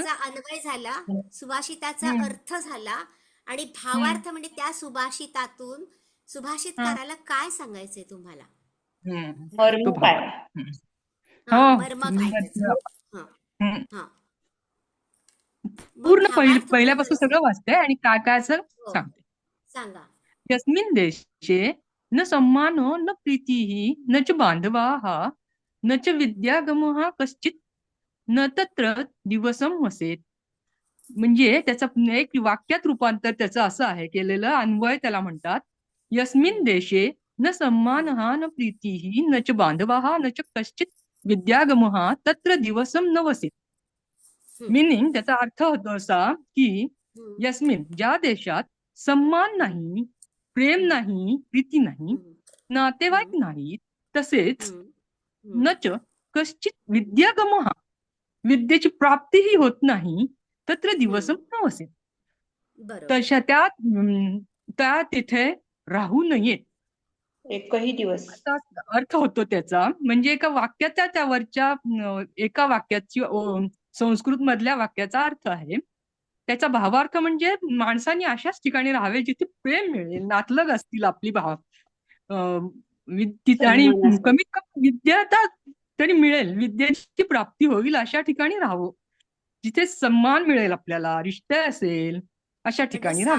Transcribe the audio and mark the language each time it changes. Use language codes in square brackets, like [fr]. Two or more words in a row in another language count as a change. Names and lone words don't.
[mr] सुभाषिताचा अन्वय झाला, सुभाषिताचा अर्थ झाला, आणि भावार्थ म्हणजे त्या सुभाषितातून सुभाषितकाराला काय सांगायचंय तुम्हाला? मर्म काय? हा, मर्म काय त्याचं? हा, हा. मग पूर्ण भावार्थ पहिल्यापासून बोलायचं. सगळं वाचते आणि काय काय असं हो. सांगते. सांगा. [sa] यस्मिन् देशे न सम्मानो न प्रीतिः न च बांधवाः न च विद्यागमः कश्चित् न तत्र दिवसं वसेत. [mr] म्हणजे त्याचं एक वाक्यात रूपांतर त्याचं असं आहे केलेलं, अन्वय त्याला म्हणतात. [sa] यस्मिन् देशे न सम्मानः न प्रीतिः न च बांधवाः न च कश्चित् विद्यागमः तत्र दिवसं न वसेत. [mr] मिनिंग त्याचा अर्थ होतो असा की यस्मिन ज्या देशात सम्मान नाही, प्रेम नाही, प्रीती नाही, नातेवाईक नाहीत, तसेच [sa] नच कश्चित विद्यागमः [mr] विद्येची प्राप्तीही होत नाही, [sa] तत्र दिवसं न वसेत. [mr] तशा त्या तिथे राहू नयेत. एकही दिवस. असा अर्थ होतो त्याचा. म्हणजे एका वाक्याच्या त्यावरच्या एका वाक्याची संस्कृत मधल्या वाक्याचा अर्थ आहे. त्याचा भावार्थ म्हणजे माणसाने अशाच ठिकाणी राहावे जिथे प्रेम मिळेल, नातलग असतील आपली भाव, आणि कमीत कमी विद्या तरी मिळेल, विद्येची प्राप्ती होईल अशा ठिकाणी राहावं, जिथे सन्मान मिळेल आपल्याला, रिश्ते असेल अशा ठिकाणी राहावे.